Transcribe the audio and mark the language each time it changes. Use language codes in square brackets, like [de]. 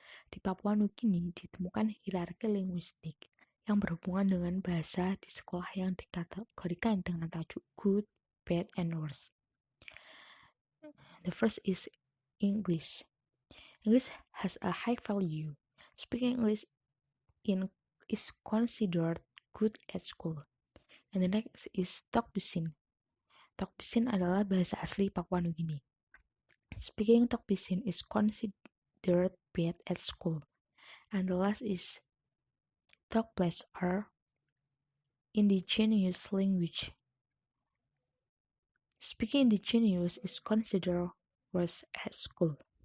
[id] Di Papua Nugini ditemukan hierarki linguistik yang berhubungan dengan bahasa di sekolah yang dikategorikan dengan tajuk [en] good, bad, and worse. The first is English. English has a high value. Speaking English is considered good at school. And the next is Tok Pisin. [id] Tok Pisin adalah bahasa asli Papua Nugini. [en] Speaking Tok Pisin is considered bad at school. And the last is talk-place or indigenous language. Speaking indigenous is considered worse at school.